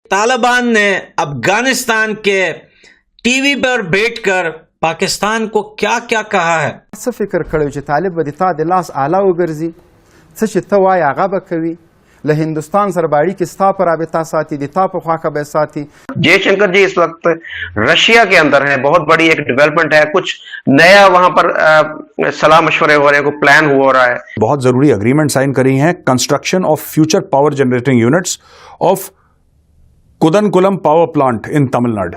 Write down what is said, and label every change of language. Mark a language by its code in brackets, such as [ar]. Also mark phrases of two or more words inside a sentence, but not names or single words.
[hi] तालिबान ने अफगानिस्तान के टीवी पर बैठकर पाकिस्तान को क्या क्या कहा है। [ps] څه فکر کړو چې طالب به د تا د لاس آله وګرځي، څه چې ته وایې هغه به کوي، له هندوستان سره به اړیکې ستا په رابطه ساتي، د تا په خواکه به ساتي। [hi] जयशंकर जी इस वक्त रशिया के अंदर है, बहुत बड़ी एक डेवलपमेंट है, कुछ नया वहां पर सलाह मशवरे हो रहे हैं, कोई प्लान हो रहा है। बहुत जरूरी [en] agreement sign [hi] करी है, [en] construction of future power generating units of Kudankulam power plant in Tamil Nadu.